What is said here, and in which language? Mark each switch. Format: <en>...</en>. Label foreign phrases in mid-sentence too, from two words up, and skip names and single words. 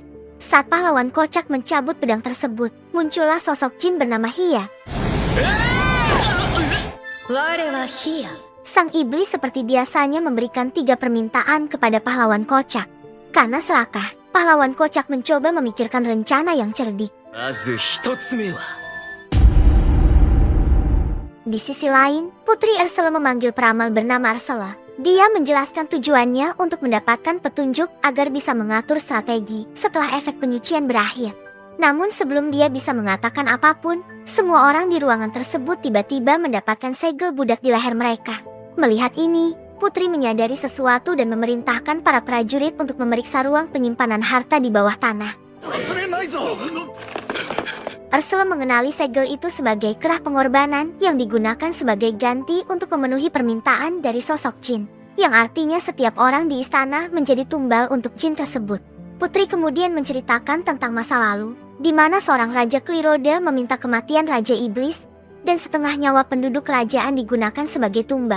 <id>Saat pahlawan kocak mencabut pedang tersebut, muncullah sosok jin bernama Hia.</id> <ja>我はヒア.</ja> <id>Sang iblis seperti biasanya memberikan 3 permintaan kepada pahlawan kocak. Karena serakah, pahlawan kocak mencoba memikirkan rencana yang cerdik.</id> <ja>まず一つ目は</ja> <id>Di sisi lain, Putri Ursula memanggil peramal bernama Ursula. Dia menjelaskan tujuannya untuk mendapatkan petunjuk agar bisa mengatur strategi setelah efek penyucian berakhir. Namun sebelum dia bisa mengatakan apapun, semua orang di ruangan tersebut tiba-tiba mendapatkan segel budak di leher mereka. Melihat ini, Putri menyadari sesuatu dan memerintahkan para prajurit untuk memeriksa ruang penyimpanan harta di bawah tanah.</id> <ja>忘れないぞ</ja> <id>Ursula mengenali segel itu sebagai kerah pengorbanan yang digunakan sebagai ganti untuk memenuhi permintaan dari sosok jin, yang artinya setiap orang di istana menjadi tumbal untuk jin tersebut. Putri kemudian menceritakan tentang masa lalu, di mana seorang Raja Kliroda meminta kematian Raja Iblis, dan setengah nyawa penduduk kerajaan digunakan sebagai tumbal.</id>